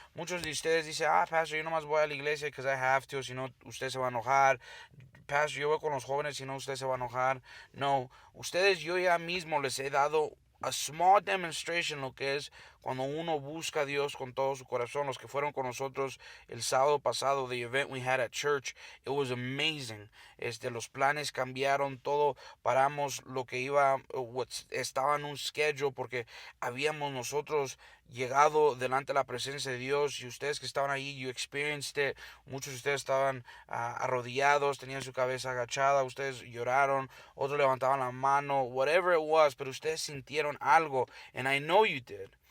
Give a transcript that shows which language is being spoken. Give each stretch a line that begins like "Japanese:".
Spanish: Muchos de ustedes dicen, pastor, yo nomás voy a la iglesia
English: because I have to,
Spanish: si no usted se va a enojar. Pastor, yo voy con los jóvenes, si no usted se va a enojar. No, ustedes yo ya mismo les he dado
English: a small demonstration
Spanish: lo que es cuando uno busca a Dios con todo su corazón. Los que fueron con nosotros el sábado pasado,
English: the event we had at church, it was amazing.
Spanish: Los planes cambiaron, todo paramos lo que estaba en un schedule porque habíamos nosotros llegado delante de la presencia de Dios, y ustedes que estaban ahí,
English: you experienced it.
Spanish: Muchos de ustedes estaban arrodillados, tenían su cabeza agachada, ustedes lloraron, otros levantaban la mano,
English: whatever it was,
Spanish: pero ustedes sintieron algo,
English: and I know you did.